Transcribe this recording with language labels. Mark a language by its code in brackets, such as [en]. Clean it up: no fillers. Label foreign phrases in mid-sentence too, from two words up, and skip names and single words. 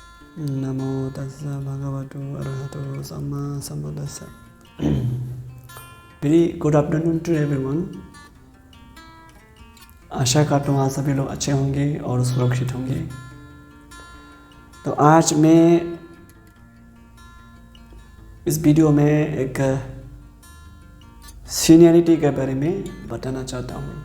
[pi] नमो तस्सा भगवतो अरहतो सम्मा सम्बुद्धस्सा। [en] Very good afternoon to everyone. [hi] आशा करता हूँ आप सभी लोग अच्छे होंगे और सुरक्षित होंगे। तो आज मैं इस वीडियो में एक सीनियरिटी के बारे में बताना चाहता हूँ।